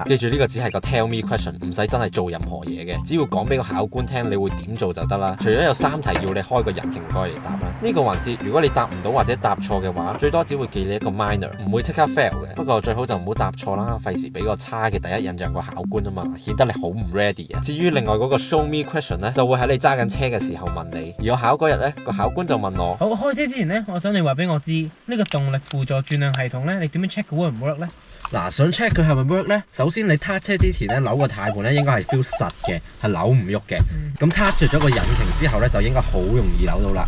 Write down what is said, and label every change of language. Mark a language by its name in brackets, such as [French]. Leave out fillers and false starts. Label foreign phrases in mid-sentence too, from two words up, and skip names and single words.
[Cantonese] 記住呢個只係個 [English] Tell Me Question， [Cantonese] 唔使真係做任何嘢嘅，只要講俾個考官聽你會點做就得啦。除咗有3題要你開個引擎蓋嚟答啦。呢個環節如果你答唔到或者答錯嘅話，最多只會記你一個 minor， 唔會即刻 fail 嘅。不過最好就唔好答錯啦，費事俾個差嘅第一印象個考官啊嘛，顯得你好唔 ready 啊。至於另外嗰個 [English] show me question [Cantonese] 咧，就會喺你揸緊車嘅時候問你。而我考嗰日咧，個考官就問我： 好，開車之前咧，我想你話俾我知呢個動力輔助轉向系統咧，你點樣 check 佢 work 唔 work 咧？嗱，想 check 佢係咪 work 咧？首先你撻車之前咧，扭個軚盤咧應該係 feel 實嘅，係扭唔喐嘅。咁撻着咗個引擎之後咧，就應該好容易扭到啦。